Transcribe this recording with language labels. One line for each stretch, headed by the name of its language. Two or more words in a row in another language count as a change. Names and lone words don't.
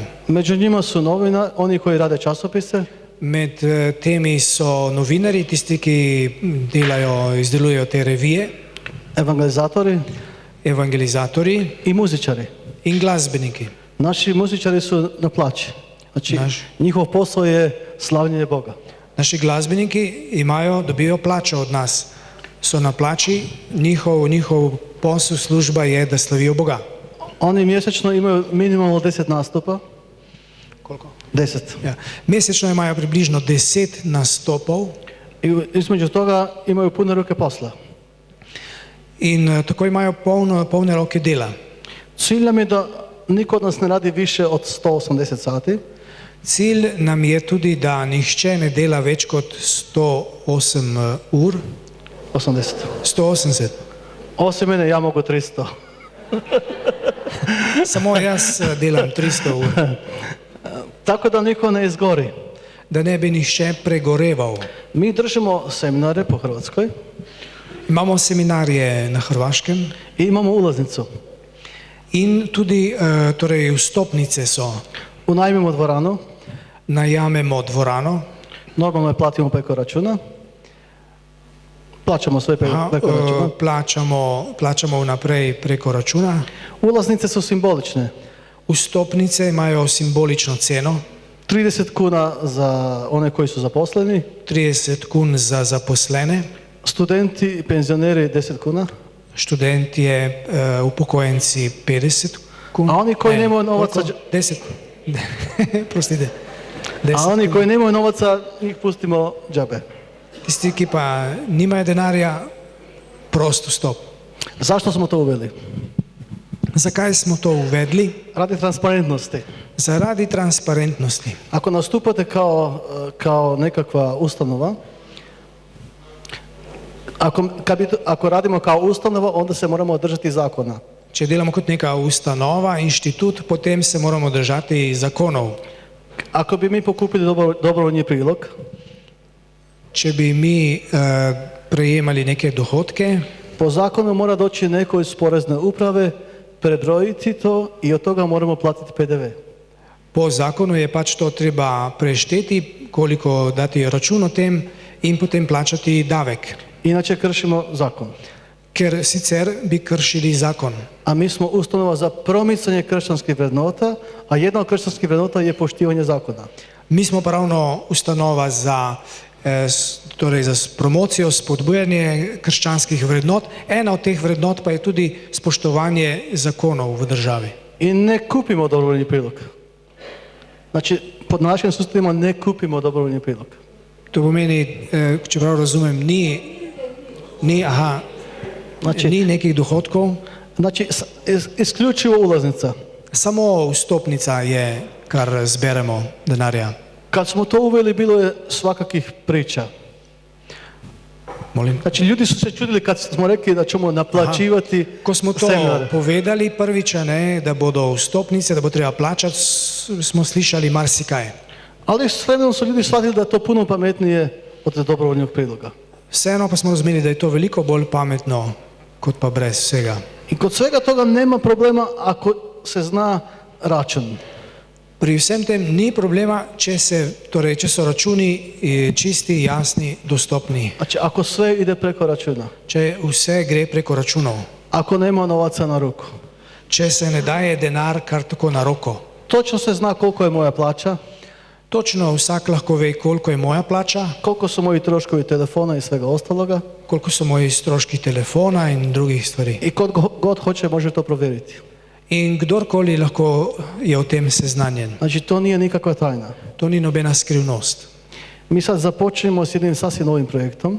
Croatian: Među njima su oni koji rade časopise,
Slovenian: Med temi so novinari, tisti, ki izdelujejo te revije,
Croatian: evangelizatori
Slovenian: evangelizatori
Croatian: i muzičari.
Slovenian: in glasbeniki.
Croatian: Naši muzičari su na plaći. Znači, njihov posao je slavljenje Boga.
Slovenian: Naši glasbeniki dobijo plačo od nas, so na plači, njihov posel, služba je, da slavijo Boga.
Croatian: Oni mjesečno imaju minimalno 10 nastupa.
Slovenian: Koliko?
Croatian: 10.
Slovenian: Ja. Mesečno imajo približno 10 nastopov
Croatian: I između toga imaju pune ruke posla.
Slovenian: in tako imajo polne roke dela.
Croatian: Cilj nam je da niko od nas ne radi više od 180 sati.
Slovenian: Cilj nam je tudi, da nihče ne dela več kot 108 ur.
Croatian: 80. 180. Osim mene, ja mogu 300.
Slovenian: Samo jaz delam 300 ur.
Croatian: Tako da niko ne izgori.
Slovenian: Da ne bi nihče pregoreval.
Croatian: Mi držimo seminare po Hrvatskoj
Slovenian: Imamo seminarje na Hrvaškem
Croatian: i imamo ulaznicu.
Slovenian: in tudi torej vstopnice so.
Croatian: Unajmimo dvoranu,
Slovenian: Najamemo dvorano,
Croatian: normalno je platimo preko računa. Plaćamo sve preko računa.
Slovenian: plačamo vnaprej preko računa.
Croatian: Ulaznice su simbolične.
Slovenian: Vstopnice imajo simbolično ceno,
Croatian: 30 kuna za one koji su zaposleni,
Slovenian: 30 kun za zaposlene,
Croatian: studenti i penzioneri 10 kuna,
Slovenian: študentje, upokojenci 50 kun.
Croatian: a oni koji nemaju novaca,
Slovenian: 10. Prostite.
Croatian: a oni koji nemaju novaca, njih pustimo džabe.
Slovenian: Tisti, ki pa nimajo denarja, prost vstop.
Croatian: Zašto smo to uveli?
Slovenian: Zakaj smo to uvedli?
Croatian: Radi transparentnosti.
Slovenian: Zaradi transparentnosti.
Croatian: Ako nastupate kao nekakva ustanova, ako radimo kao ustanova, onda se moramo držati zakona.
Slovenian: Če delamo kot neka ustanova, inštitut, potem se moramo držati zakonov.
Croatian: Ako bi mi pokupili dobrovoljni prilog,
Slovenian: Če bi mi prejemali neke dohodke,
Croatian: po zakonu mora doći neko iz porezne uprave, prebrojiti to i od toga moramo platiti PDV.
Slovenian: po zakonu je pač to treba prešteti, koliko dati račun o tem in potem plačati davek. Inače kršimo zakon. Ker sicer bi kršili zakon.
Croatian: A mi smo ustanova za promicanje kršćanskih vrednota, a jedna od kršćanskih vrednota je poštivanje zakona.
Slovenian: Mi smo pa ravno ustanova za, torej za promocijo, spodbujanje krščanskih vrednot. Ena od teh vrednot pa je tudi spoštovanje zakonov v državi.
Croatian: I ne kupimo dobrovoljni prilog. Znači, pod našim sustavima ne kupimo dobrovoljni prilog.
Slovenian: To pomeni, če prav razumem, ni nekih dohodkov,
Croatian: Znači, isključivo ulaznica.
Slovenian: samo vstopnica je, kar zberemo denarja.
Croatian: Kad smo to uveli, bilo je svakakih priča. Molim. Znači, ljudi su se čudili kad smo rekli da ćemo naplaćivati
Slovenian: Ko smo to
Croatian: seminare.
Slovenian: povedali prvič, ne, da bodo vstopnice, da bo treba plačati, smo slišali marsikaj.
Croatian: Ali s vremenom su ljudi shvatili da je to puno pametnije od dobrovoljnog priloga.
Slovenian: Vseeno pa smo razumeli, da je to veliko bolj pametno, kot pa brez vsega.
Croatian: I kod svega toga nema problema ako se zna račun.
Slovenian: Pri vsem tem ni problema, če so računi čisti, jasni, dostopni.
Croatian: Znači, ako sve ide preko računa,
Slovenian: Če vse gre preko računov.
Croatian: ako nema novaca na ruku,
Slovenian: Če se ne daje denar kar tako na roko.
Croatian: točno se zna koliko je moja plaća,
Slovenian: Točno vsak lahko ve, koliko je moja plača,
Croatian: koliko su moji troškovi telefona i svega ostaloga
Slovenian: koliko so moji stroški telefona in drugih stvari.
Croatian: i kod god hoće može to provjeriti.
Slovenian: In kdorkoli lahko je o tem seznanjen.
Croatian: Znači, to nije nikakva tajna.
Slovenian: To ni nobena skrivnost.
Croatian: Mi sad započnemo s jednim sasvim novim projektom